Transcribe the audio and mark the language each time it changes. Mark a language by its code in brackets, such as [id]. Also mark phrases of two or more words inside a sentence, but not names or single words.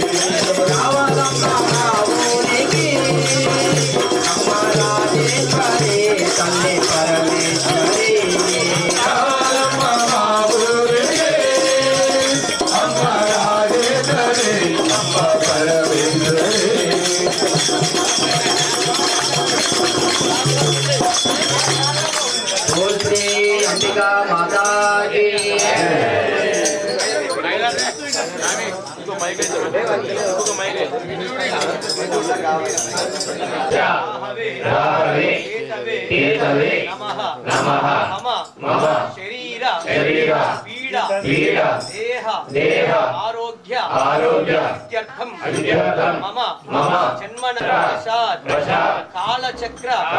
[te] రావాలమ్మ మా ఊరికి అమ్మ రాజేశ్వరి తల్లి పరమేశ్వరి రామమ్మ మా ఊరికే అమ్మ రాజేశ్వరి అమ్మ పరమేశ్వరి [hi] बोल श्री अंबिका माता की [sa] రాహవే కేతవే నమః మమ శరీర పీడ దేహ ఆరోగ్య ఇత్యర్థం మమ జన్మన వశాత్ కాలచక్ర